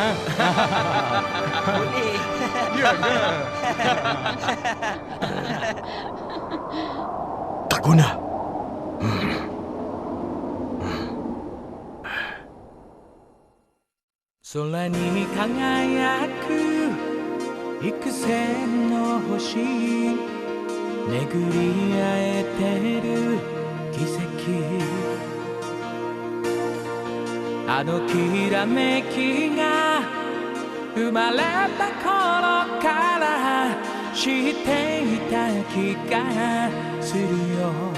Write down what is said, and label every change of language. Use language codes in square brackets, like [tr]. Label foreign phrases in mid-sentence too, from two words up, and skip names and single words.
[ms] Boleh. Ya ke? Tak guna. [ja] 空に輝く幾千の星巡り合えてる奇跡あのきらめきが生まれた頃から知っていた気がするよ